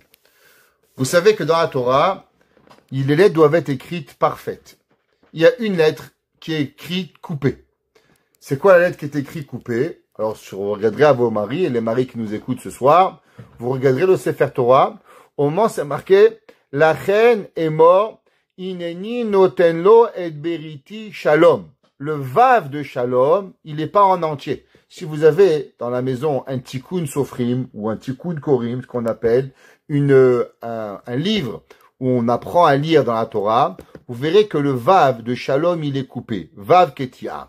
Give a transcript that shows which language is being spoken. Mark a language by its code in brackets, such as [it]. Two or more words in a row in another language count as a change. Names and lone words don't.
[fr] Vous savez que dans la Torah, les lettres doivent être écrites parfaites. Il y a une lettre qui est écrite coupée. C'est quoi la lettre qui est écrite coupée? Alors, vous regarderez à vos maris, et les maris qui nous écoutent ce soir, vous regarderez le Sefer Torah. Au moment, c'est marqué, la reine est mort, [he] הנני נותן לו את בריתי שלום. [fr] Le vav de shalom, il n'est pas en entier. Si vous avez dans la maison un [he] תיקון סופרים [fr] ou un [he] תיקון קוראים, [fr] ce qu'on appelle un livre où on apprend à lire dans la Torah, vous verrez que le vav de shalom, il est coupé. [he] ואו קטיעה.